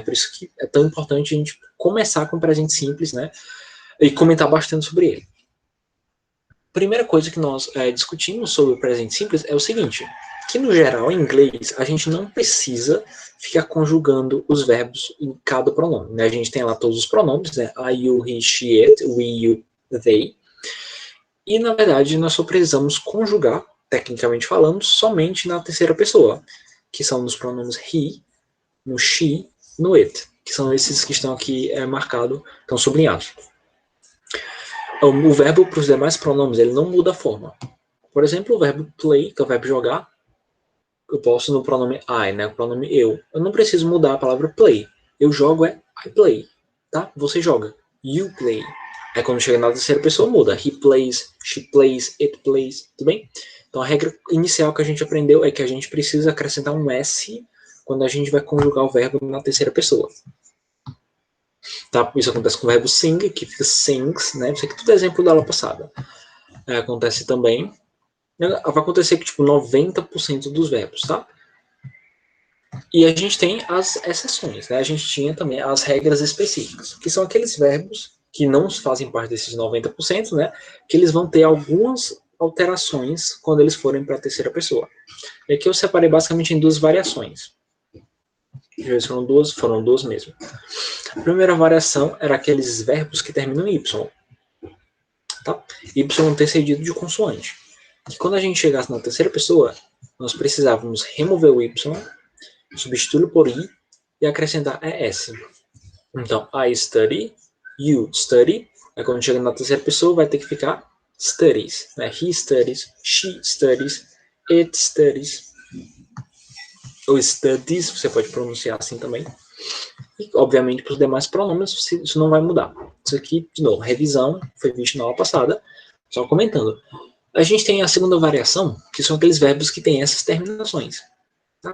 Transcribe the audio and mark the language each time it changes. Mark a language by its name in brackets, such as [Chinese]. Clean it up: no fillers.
[Portuguese] Por isso que é tão importante a gente começar com o presente simples, né? E comentar bastante sobre ele. Primeira coisa que nós discutimos sobre o presente simples é o seguinte, que no geral, em inglês, a gente não precisa ficar conjugando os verbos em cada pronome, né? A gente tem lá todos os pronomes, né? [English] I, you, he, she, it, we, you, they. [Portuguese] E, na verdade, nós só precisamos conjugar, tecnicamente falando, somente na terceira pessoa, que são nos pronomes he, no she, no it, que são esses que estão aqui marcados, estão sublinhados. O verbo para os demais pronomes, ele não muda a forma. Por exemplo, o verbo play, que é o verbo jogar, eu posso no pronome I, né? O pronome eu. Eu não preciso mudar a palavra play. Eu jogo [English] I play, [Portuguese] tá? Você joga. [English] You play. [Portuguese] Aí quando chega na terceira pessoa muda. [English] He plays, she plays, it plays, [Portuguese] tudo bem? Então a regra inicial que a gente aprendeu é que a gente precisa acrescentar um S quando a gente vai conjugar o verbo na terceira pessoa. Tá? Isso acontece com o verbo sing, que fica sings, né? Isso aqui tudo é exemplo da aula passada. Acontece também. Vai acontecer que, tipo, 90% dos verbos, tá? E a gente tem as exceções, né? A gente tinha também as regras específicas, que são aqueles verbos que não fazem parte desses 90%, né? Que eles vão ter algumas alterações quando eles forem para a terceira pessoa. E aqui eu separei basicamente em duas variações. Às vezes foram duas mesmo. A primeira variação era aqueles verbos que terminam em Y. Tá? Y antecedido de consoante. E quando a gente chegasse na terceira pessoa, nós precisávamos remover o Y, substituí-lo por I e acrescentar ES. Então, [English] I study, you study. [Portuguese] Aí quando chega na terceira pessoa, vai ter que ficar studies. Né? [English] He studies, she studies, it studies. [Portuguese] Ou studies, você pode pronunciar assim também. E, obviamente, para os demais pronomes, isso não vai mudar. Isso aqui, de novo, revisão, foi visto na aula passada, só comentando. A gente tem a segunda variação, que são aqueles verbos que têm essas terminações. Tá?